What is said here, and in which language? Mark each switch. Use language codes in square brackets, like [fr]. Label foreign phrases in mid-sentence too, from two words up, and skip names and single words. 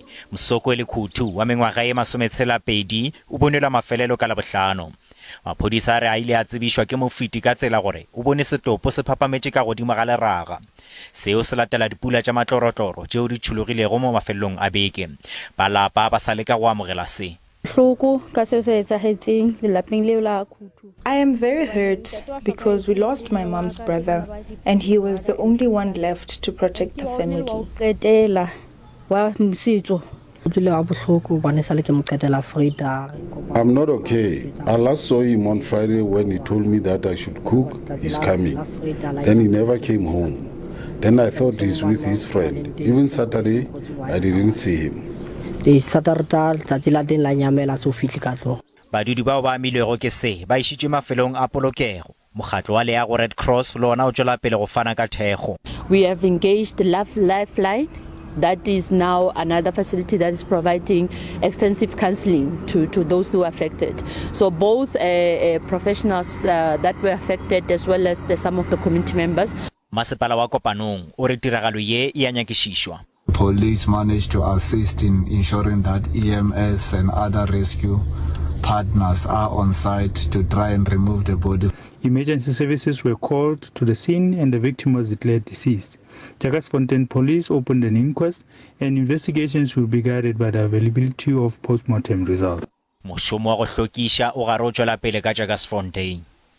[nso] Mosoko le Khutu wa mengwaga ye 12 o bonelwa mafelelo ka Labohlano. Maphodisa a re a ile a tsebišwa ke mofiti ka tsela gore o bone setopo se phaphametše ka godimo ga leraga. Seo se latela dipula tša matlorotloro tšeo di tšhologilego mo mafelelong a beke. Balapa ba sa leka go amogela se. [en] I am very hurt because we lost my mom's brother and he was the only one left to protect the family. I'm not okay. I last saw him on Friday when he told me that I should cook. He's coming. Then he never came home. Then I thought he's with his friend. Even Saturday, I didn't see him. [nso] Badudi bao ba amilwego ke se ba išitšwe mafelong a polokego. Mokgatlo wa leago Red Cross le ona o tšwela pele go fana ka thekgo. [en] We have engaged the Lifeline. That is now another facility that is providing extensive counseling to those who are affected. So both professionals that were affected as well as some of the community members. [nso] Masepala wa Kopanong o re tiragalo ye e a nyakišišwa. [en] Police managed to assist in ensuring that EMS and other rescue partners are on site to try and remove the body. Emergency services were called to the scene and the victim was declared deceased. Jagersfontein police opened an inquest and investigations will be guided by the availability of post-mortem results. [nso] Mošomo wa go hlokiša o gare o tšwela pele ka Jagersfontein.